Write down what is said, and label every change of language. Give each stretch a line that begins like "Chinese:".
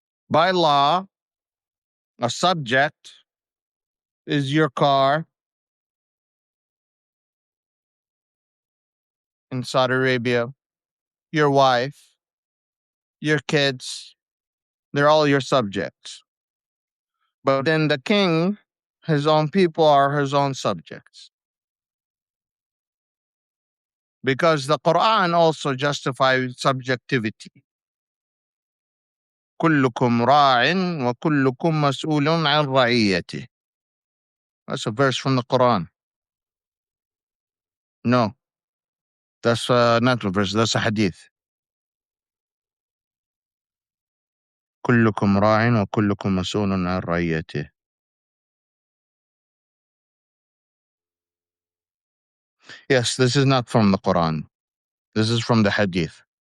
English: By law, a subject is your car in Saudi Arabia, your wife, your kids, they're all your subjects. But then the king, his own people are his own subjects. Because the Quran also justifies subjectivity.
Arabic: كلكم راع وكلكم مسؤول عن رعيته.
English: That's a verse from the Quran. No, that's not a verse, that's a hadith.
Arabic: كلكم راع وكلكم مسؤول عن رعيته.
English: Yes, this is not from the Quran. This is from the hadith.